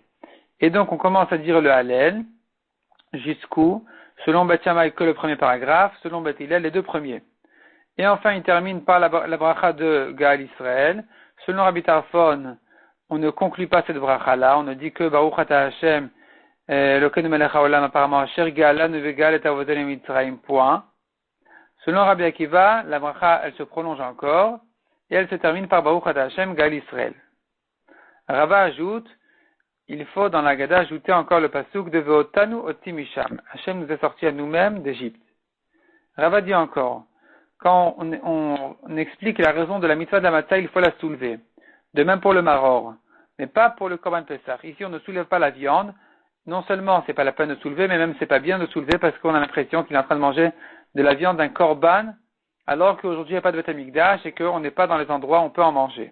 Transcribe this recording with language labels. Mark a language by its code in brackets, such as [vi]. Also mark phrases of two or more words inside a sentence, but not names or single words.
[fr] Et donc on commence à dire le Hallel, jusqu'où, selon Beth Shammai que le premier paragraphe, selon Beth Hillel les deux premiers. Et enfin il termine par la bracha de Gaal Israël. Selon Rabbi Tarfon, on ne conclut pas cette bracha-là, on ne dit que [he] ברוך אתה השם, אלוקינו מלך העולם, [fr] apparemment, [he] אשר גאלנו וגאל את אבותינו מצרים, [fr] point. Selon Rabbi Akiva, la bracha, elle se prolonge encore, et elle se termine par [he] ברוך אתה השם, גואל ישראל. [fr] Rava ajoute, il faut dans la Haggadah ajouter encore le pasuk de [he] ואותנו אותי משם. [fr] Hashem nous est sortis à nous-mêmes d'Égypte. Rava dit encore, quand on explique la raison de la mitzvah de la matzah, il faut la soulever. De même pour le maror, mais pas pour le [he] קרבן פסח. [fr] Ici, on ne soulève pas la viande. Non seulement c'est pas la peine de soulever, mais même c'est pas bien de soulever parce qu'on a l'impression qu'il est en train de manger de la viande d'un korban, alors qu'aujourd'hui il n'y a pas de Beth Amikdash et qu'on n'est pas dans les endroits où on peut en manger.